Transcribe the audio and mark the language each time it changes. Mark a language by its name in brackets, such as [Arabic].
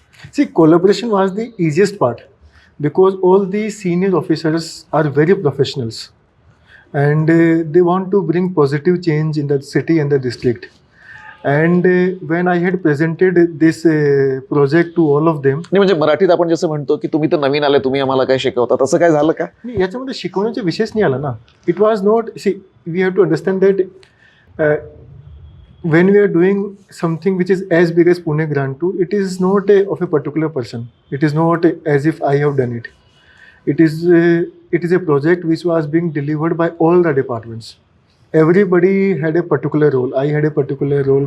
[English] See, collaboration was the easiest part because all the senior officers are very professionals and they want to bring positive change in the city and the district. And when I had presented this project to all of them, [Marathi] नाही म्हणजे मराठीत आपण जसं म्हणतो की तुम्ही तर नवीन आले, तुम्ही आम्हाला काय शिकवता, तसं काय झालं का? याच्यामध्ये शिकवण्याचा विषयच नाही आला ना. [English] It was not, see, we have to understand that when we are doing something which is as big as Pune Grand Tour, it is not of a particular person. It is not as if I have done it. It is a project which was being delivered by all the departments. Everybody had a particular role. I had a particular role.